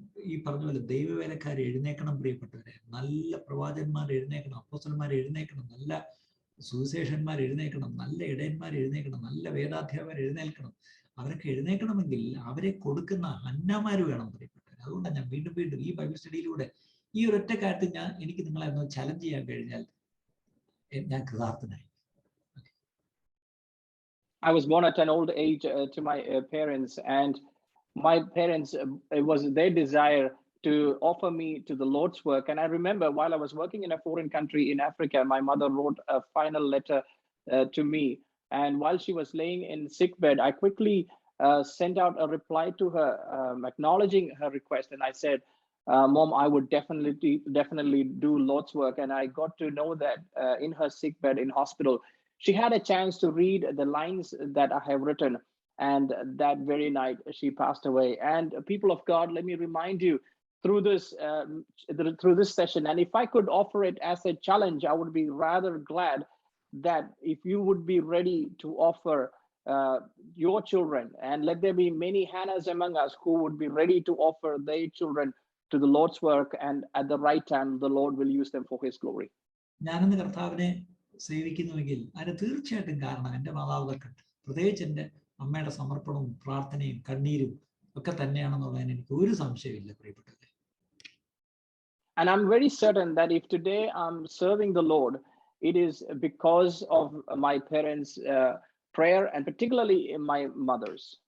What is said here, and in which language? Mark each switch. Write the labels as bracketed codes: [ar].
[ml] ഈ പറഞ്ഞ പോലെ ദൈവവേലക്കാർ എഴുന്നേക്കണം പ്രിയപ്പെട്ടവരെ. നല്ല പ്രവാചകന്മാർ എഴുന്നേക്കണം, അപ്പോസ്തലന്മാർ എഴുന്നേക്കണം, നല്ല സുവിശേഷന്മാർ എഴുന്നേക്കണം, നല്ല ഇടയന്മാർ എഴുന്നേക്കണം, നല്ല വേദാധ്യാപകർ എഴുന്നേൽക്കണം. അവരൊക്കെ എഴുന്നേക്കണമെങ്കിൽ അവരെ കൊടുക്കുന്ന അന്നമാര് വേണം പ്രിയപ്പെട്ടവർ. അതുകൊണ്ടാണ് ഞാൻ വീണ്ടും വീണ്ടും ഈ ബൈബിൾ സ്റ്റഡിയിലൂടെ ഈ ഒരൊറ്റ കാര്യത്തിൽ എനിക്ക് നിങ്ങളെ ഒന്ന് ചലഞ്ച് ചെയ്യാൻ കഴിഞ്ഞാൽ ഞാൻ കൃതാർത്ഥനായി. [en] I was born at an old age to my parents, and my parents, it was their desire to offer me to the Lord's work. And I remember while I was working in a foreign country in Africa, my mother wrote a final letter to me. And while she was laying in sickbed, I quickly sent out a reply to her, acknowledging her request. And I said, Mom, I would definitely do Lord's work. And I got to know that in her sickbed in hospital, she had a chance to read the lines that I have written. And that very night, she passed away. And people of God, let me remind you through this session, and if I could offer it as a challenge, I would be rather glad that if you would be ready to offer your children, and let there be many Hannahs among us who would be ready to offer their children to the Lord's work, and at the right time, the Lord will use them for His glory. [ml] ഞാനെന്ന് കർത്താവിനെ സേവിക്കുന്നുവെങ്കിൽ അതിന് തീർച്ചയായിട്ടും കാരണം എൻ്റെ മാതാപിതാക്കൾ, പ്രത്യേകിച്ച് എൻ്റെ അമ്മയുടെ സമർപ്പണവും പ്രാർത്ഥനയും കണ്ണീരും ഒക്കെ തന്നെയാണെന്നുള്ളതിന് എനിക്ക് ഒരു സംശയമില്ല പ്രിയപ്പെട്ടവരെ. [en] And I'm very certain that if today I'm serving the Lord, it is because of my parents' prayer, and particularly my mother's.